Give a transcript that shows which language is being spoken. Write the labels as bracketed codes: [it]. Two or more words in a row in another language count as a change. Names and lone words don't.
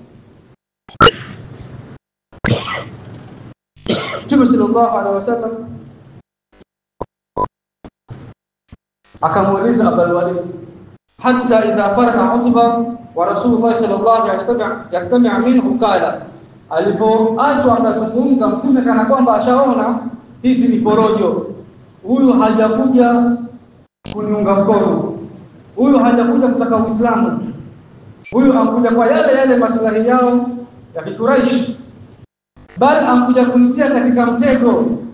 [sw] Mtume [ar] صلى الله عليه وسلم [sw] akamuuliza Abul Walid, [ar] حتى إذا فرغ عتبة و رسول الله صلى الله عليه وسلم يستمع منه قال, [sw] alipoachwa akazungumza mtume kana kwamba ashaona hizi ni porojo, huyu hajakuja kuniunga mkono, huyu hajakuja kutaka Uislamu, huyu amkuja kwa yale maslahi yao ya Quraysh, bali amkuja kunitia katika mtego.